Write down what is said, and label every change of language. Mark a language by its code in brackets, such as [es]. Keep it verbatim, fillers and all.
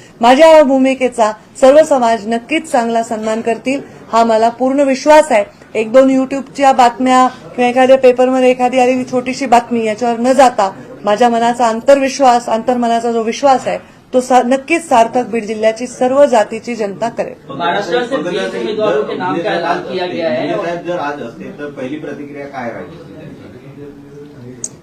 [mr] माझ्या या भूमिकेचा सर्व समाज नक्कीच चांगला सन्मान करतील हा मला पूर्ण विश्वास आहे. एक दोन युट्यूबच्या बातम्या किंवा एखाद्या पेपरमध्ये एखादी आलेली छोटीशी बातमी याच्यावर न जाता माझ्या मनाचा आंतरविश्वास, आंतरमनाचा जो विश्वास आहे तो सा- नक्कीच सार्थक बीड जिल्ह्याची सर्व जातीची जनता करेल. [hi] महाराष्ट्र से बीस उम्मीदवारों के नाम का ऐलान किया गया है, और [mr] साहेब जर आज असते तर पहिली प्रतिक्रिया काय राहिली असती त्यांची?